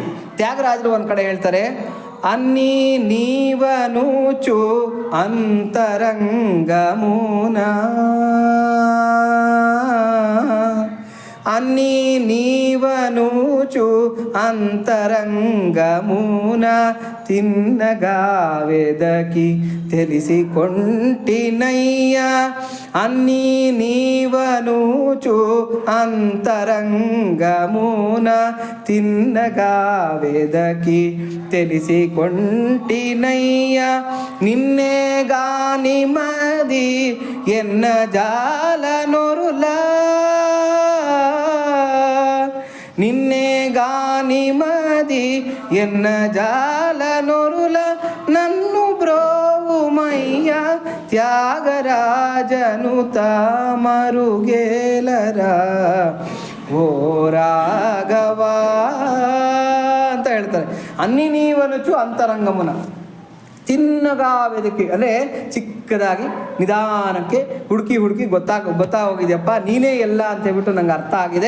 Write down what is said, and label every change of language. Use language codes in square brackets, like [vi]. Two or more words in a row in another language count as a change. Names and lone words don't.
[kn] ತ್ಯಾಗರಾಜರು ಒಂದು ಕಡೆ ಹೇಳ್ತಾರೆ, [te] అన్నీ నీవనుచు అంతరంగమున, అన్నీ నీవనుచు అంతరంగమున, తిన్నగా వెదకి తెలిసికొంటినయ్య. అన్నీ నీవనూచు అంతరంగమున, తిన్నగా వెదకి తెలిసికొంటినయ్య. నిన్నే గాని మది ఎన్న జాలనొరులా, నిన్నే గాని మది ఎన్న జాలనొరుల, నన్ను బ్రోవుమయ్య త్యాగరాజను మరుగేలరా ఓ రాఘవ [kn] ಅಂತ ಹೇಳ್ತಾರೆ. [te] అన్నీ నీవనుచు అంతరంగమున, తిన్నగా వెదకి [kn] ಅಂದರೆ ಚಿಕ್ಕದಾಗಿ ನಿಧಾನಕ್ಕೆ ಹುಡುಕಿ ಗೊತ್ತಾ ಹೋಗಿದೆಯಪ್ಪ, ನೀನೇ ಎಲ್ಲ ಅಂತ ಹೇಳ್ಬಿಟ್ಟು ನಂಗೆ ಅರ್ಥ ಆಗಿದೆ.